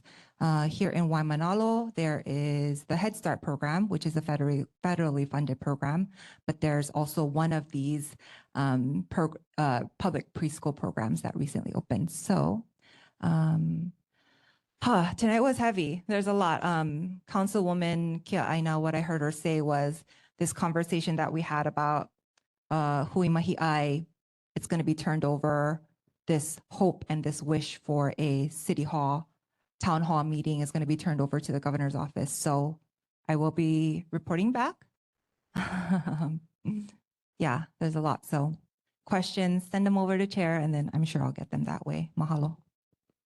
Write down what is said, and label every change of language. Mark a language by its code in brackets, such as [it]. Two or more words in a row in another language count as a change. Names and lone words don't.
[en] Here in Waimānalo, there is the Head Start program, which is a federally funded program, but there's also one of these public preschool programs that recently opened. So tonight was heavy. There's a lot. Councilwoman Kia Aina, what I heard her say was this conversation that we had about [haw] hui mahi ai, [en] it's going to be turned over. This hope and this wish for a city hall, town hall meeting is going to be turned over to the governor's office. So I will be reporting back. Yeah, there's a lot. So questions, send them over to chair, and then I'm sure I'll get them that way.